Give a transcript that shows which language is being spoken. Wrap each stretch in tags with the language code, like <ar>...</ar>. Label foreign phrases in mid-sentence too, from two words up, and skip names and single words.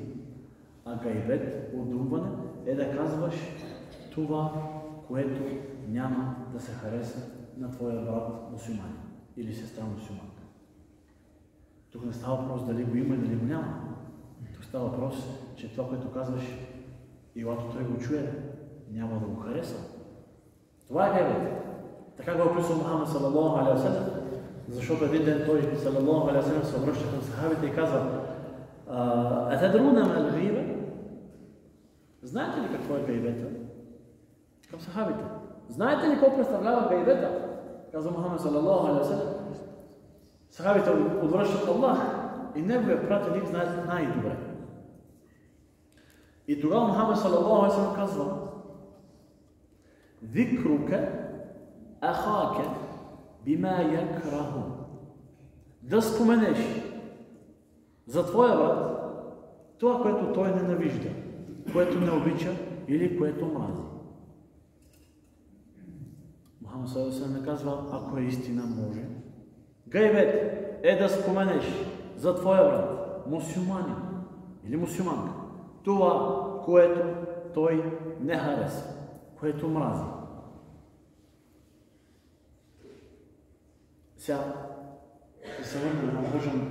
<bg>А гайбет, удумване, е да казваш това, което няма да се хареса на твоя брат мюсюлманин или сестра мюсюлманка. Тук не става въпрос дали го има и дали го няма. Тук става въпрос, че това, което казваш и когато той го чуе, няма да го хареса. Това е гайбет. Така го описва Мухаммад</bg> <ar>صلى الله عليه وسلم,</ar> <bg>защото един ден той</bg> <ar>صلى الله عليه وسلم</ar> <bg>се обръща към сахабите и казва:</bg> <ar>"أتدرون ما الغيبة?"</ar> <bg>Знаете ли какво е гайбета? Към сахабите. Знаете ли какво представлява гайбета? Казва Мухаммад</bg> <ar>صلى الله عليه وسلم.</ar> <bg>Сахабите отвръщат Аллах и неговия пратеник знае най-добре. И тогава Мухаммад</bg> <ar>صلى الله عليه وسلم</ar> <bg>казва:</bg> <ar>"ذكرك أخاك بما يكره."</ar> <bg>Да споменеш за твоя брат това, което той ненавижда, което не обича или което мрази. Мухаммад</bg> <ar>صلى الله عليه وسلم</ar> <bg>казва, ако е истина може. Гайбет е да споменеш за твоя брат, мюсюлманин или мюсюлманка, това, което той не хареса, което мрази. Сега, да се върна, не лъжам.</bg>